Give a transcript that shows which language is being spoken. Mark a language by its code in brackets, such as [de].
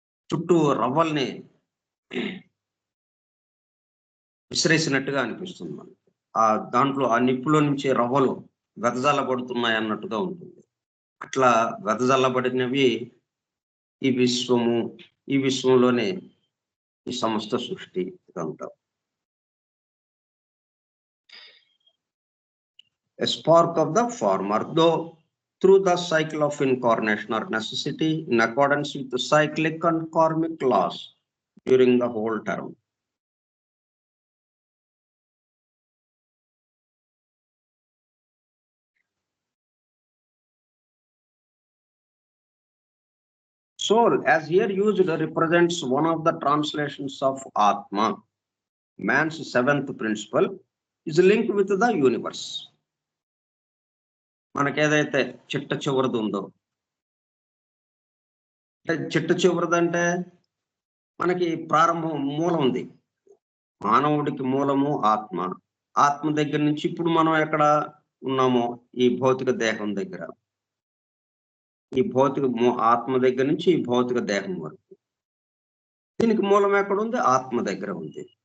[te] చుట్టూ రవ్వల్ని విసిరేసినట్టుగా అనిపిస్తుంది మనకి. ఆ దాంట్లో ఆ నిప్పులో నుంచి రవ్వలు వెదజల్లబడుతున్నాయి అన్నట్టుగా ఉంటుంది. అట్లా వెదజల్లబడినవి ఈ విశ్వము, ఈ విశ్వంలోనే ఈ సమస్త సృష్టి ఇదంతా. [en] A spark of the former, though through the cycle of incarnation or necessity, in accordance with the cyclic and karmic laws during the whole term. Soul, as here used, represents one of the translations of Atma, man's seventh principle, is linked with the universe. [te] మనకేదైతే చిట్ట చివరిది ఉందో, చిట్ట చివరిదంటే మనకి ప్రారంభం మూలం ఉంది. మానవుడికి మూలము ఆత్మ. ఆత్మ దగ్గర నుంచి ఇప్పుడు మనం ఎక్కడ ఉన్నామో ఈ భౌతిక దేహం దగ్గర, ఈ భౌతిక ఆత్మ దగ్గర నుంచి ఈ భౌతిక దేహం వరకు దీనికి మూలం ఎక్కడ ఉంది? ఆత్మ దగ్గర ఉంది.